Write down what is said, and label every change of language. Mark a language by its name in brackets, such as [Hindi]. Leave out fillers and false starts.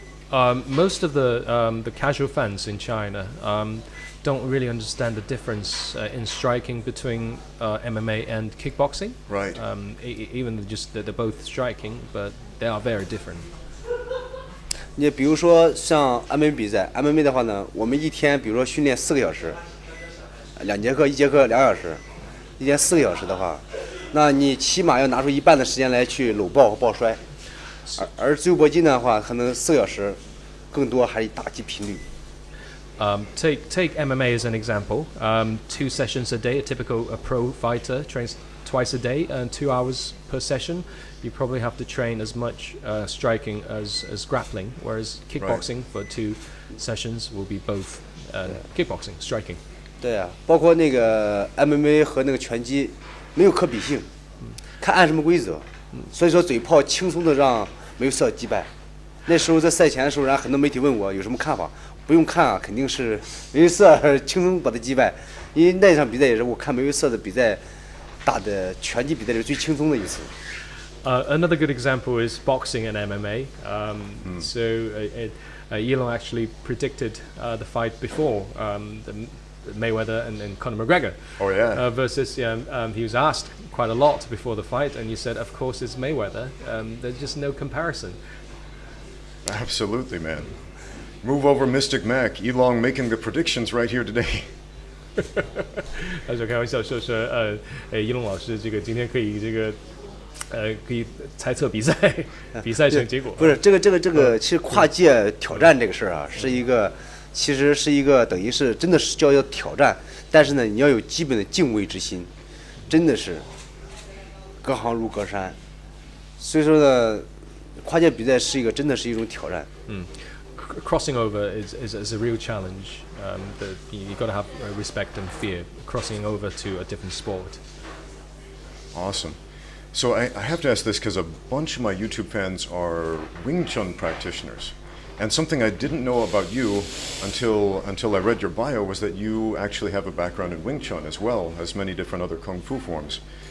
[English] Most of the casual fans in China don't really understand the difference in striking between MMA and kickboxing. Right. Even just that they're both striking, but they are very different. [Chinese] 你比如说像 MMA 比赛 ，MMA 的话呢，我们一天比如说训练4个小时，2节课，1节课2小时，一天4个小时的话，那你起码要拿出一半的时间来去搂抱和抱摔。而自由搏击的话，可能4个小时，更多还是打击频率。 [English] Take MMA as an example. 2 sessions a day. A typical pro fighter trains twice a day and 2 hours per session. You probably have to train as much striking as grappling. Whereas kickboxing for 2 sessions will be both kickboxing, striking. [Chinese] 对啊，包括那个 MMA 和那个拳击没有可比性，看按什么规则。所以说嘴炮轻松的让梅瑟击败，那时候在赛前的时候，然后很多媒体问我有什么看法，不用看啊，肯定是梅威瑟轻松把他击败，因为那场比赛也是我看梅威瑟的比赛打的拳击比赛里最轻松的一次。 [English] Another good example is boxing and MMA. So Elan actually predicted the fight before Mayweather and Conor McGregor. Oh, yeah. Versus he was asked quite a lot before the fight, and he said, "Of course, it's Mayweather. There's just no comparison." Absolutely, man. Move over, Mystic Mac. Elong making the predictions right here today. [Chinese] 他说开玩笑说一龙老师这个今天可以这个可以猜测比赛成结果。不是这个，其实跨界挑战这个事儿啊，其实是一个等于是真的是要挑战，但是呢，你要有基本的敬畏之心，真的是隔行如隔山。所以说呢，跨界比赛真的是一种挑战。 [English] Crossing over is a real challenge. That you got to have respect and fear crossing over to a different sport. Awesome. So I have to ask this because a bunch of my YouTube fans are Wing Chun practitioners. And something I didn't know about you until I read your bio was that you actually have a background in Wing Chun as well as many different other kung fu forms.